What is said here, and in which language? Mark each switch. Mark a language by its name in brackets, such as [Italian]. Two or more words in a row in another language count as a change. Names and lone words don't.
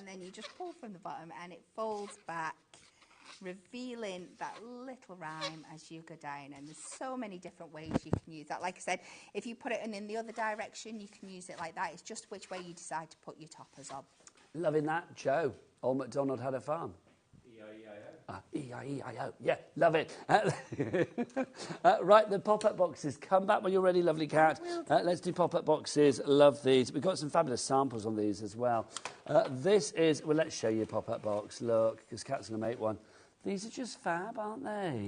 [English] And then you just pull from the bottom and it folds back, revealing that little rhyme as you go down. And there's so many different ways you can use that. Like I said, if you put it in the other direction, you can use it like that. It's just which way you decide to put your toppers on. Loving that, Joe. Old MacDonald had a farm. E-I-E-I-O. Yeah, love it. Right, the pop-up boxes. Come back when you're ready, lovely cat. Let's do pop-up boxes. Love these. We've got some fabulous samples on these as well. This is... Well, let's show you a pop-up box. Look, because Kat's going to make one. These are just fab, aren't they?